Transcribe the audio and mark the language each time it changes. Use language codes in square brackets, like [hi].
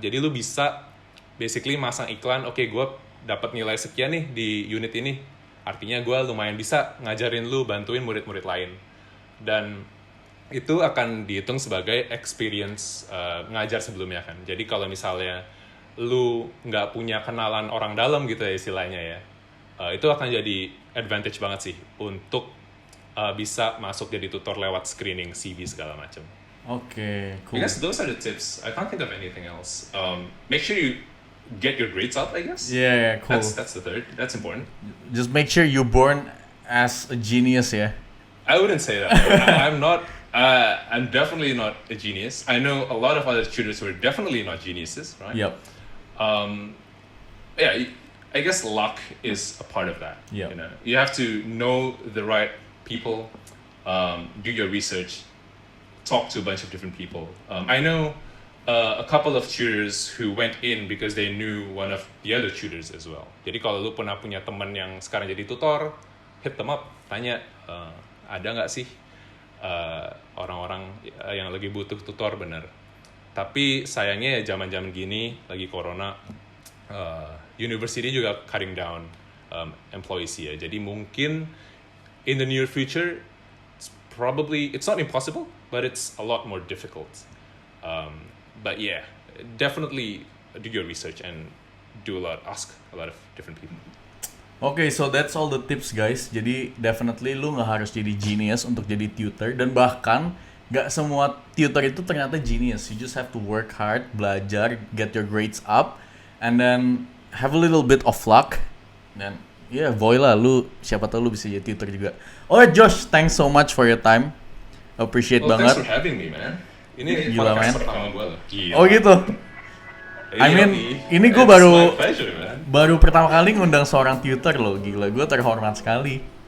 [id] Jadi lu bisa basically masang iklan, oke, gue dapat nilai sekian nih di unit ini, artinya gue lumayan bisa ngajarin lu, bantuin murid-murid lain, dan itu akan dihitung sebagai experience ngajar sebelumnya kan. Jadi kalau misalnya lu nggak punya kenalan orang dalam gitu ya istilahnya ya, itu akan jadi advantage banget sih untuk bisa masuk jadi tutor lewat screening CV segala macam. [en] Okay, cool. I guess those are the tips. I can't think of anything else. Make sure you get your grades up, I guess. Yeah, cool. That's the third. That's important. Just make sure you're born as a genius, yeah? I wouldn't say that. I'm not. I'm definitely not a genius. I know a lot of other tutors who are definitely not geniuses, right? Yep. I guess luck is a part of that. Yep. You know, you have to know the right people, do your research, talk to a bunch of different people. I know a couple of tutors who went in because they knew one of the other tutors as well. [id] Jadi kalau lu pernah punya teman yang sekarang jadi tutor, [en] hit them up, [id] tanya ada nggak sih orang-orang yang lagi butuh tutor bener. Tapi sayangnya ya zaman-zaman gini lagi corona, university juga cutting down employees ya. Jadi mungkin [en] in the near future, it's not impossible, but it's a lot more difficult. But yeah, definitely do your research and ask a lot of different people. Okay, so that's all the tips guys. [id] Jadi definitely lu nggak harus jadi genius untuk jadi tutor, dan bahkan nggak semua tutor itu ternyata genius. [en] You just have to work hard, belajar, get your grades up, and then have a little bit of luck. [id] Dan boy lah, lu siapa tahu lu bisa jadi tutor juga. [en] Alright Josh, thanks so much for your time. [id] Appreciate banget. [en] Thanks for having me, man. [id] Ini gila, [en] podcast man. [id] pertama gue loh. Gila. Oh gitu. [en] I mean, [id] ini gue baru pertama kali ngundang seorang tutor loh, gila, gue terhormat sekali.